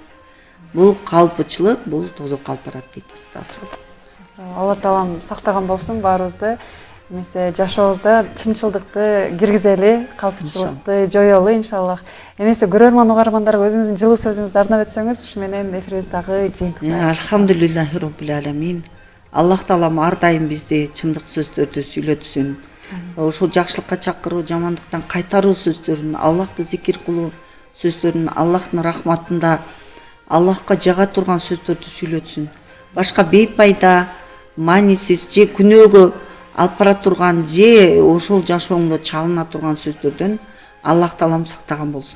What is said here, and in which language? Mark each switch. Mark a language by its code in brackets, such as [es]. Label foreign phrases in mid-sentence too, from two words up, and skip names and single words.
[ky] Бул калпычылык, бул тозок калп барат дейт. Алла таалам сактаган болсун баарыбызды. Эмесе жашообузда чынчылдыкты киргизели, калпычылыкты жоёлу иншаллах. Эмесе көрөрман угармандарга өзүңүздүн жылуу сөзүңүздү арнап өтсөңүз, ушу менен эфирибизди дагы жыйынтыктайбыз. [ar] الحمد لله رب العالمين. [ky] Аллах таалам ар дайым бизди чындык сөздөрдү сүйлөтсүн. Ошол жакшылыкка чакыруу, жамандыктан кайтаруу сөздөрүн, Аллахты зикир кылуу сөздөрүн, Аллахтын рахматында Аллахка жага турган сөздөрдү сүйлөтсүн. Башка бейпайда, маанисиз же күнөөгө алып бара турган же ошол жашооңдо чалына турган сөздөрдөн Аллах таалам сактаган болсун.